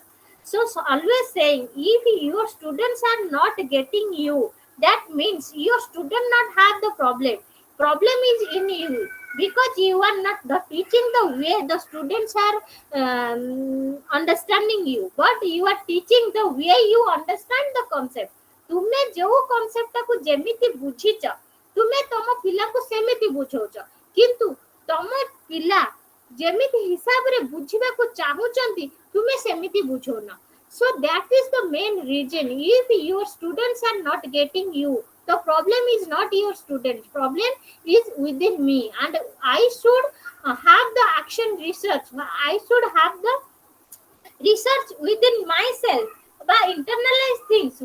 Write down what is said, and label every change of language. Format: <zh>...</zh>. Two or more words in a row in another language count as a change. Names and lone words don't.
<en>So always saying, if your students are not getting you, that means your student not have the problem is in you, because you are not the teaching the way the students are understanding you, but you are teaching the way you understand the concept.</en> <or>ତୁମେ ଯୋଉ କନସେପ୍ଟଟାକୁ ଯେମିତି ବୁଝିଛ ତୁମେ ତମ ପିଲାକୁ ସେମିତି ବୁଝଉଛ, କିନ୍ତୁ ତମ ପିଲା ଯେମିତି ହିସାବରେ ବୁଝିବାକୁ ଚାହୁଁଛନ୍ତି ତୁମେ ସେମିତି ବୁଝଉନ.</or> <en>So that is the main reason. If your students are not getting you, the problem is not your student, problem is within me, and I should have the action research, I should have the research within myself by internalize things.</en>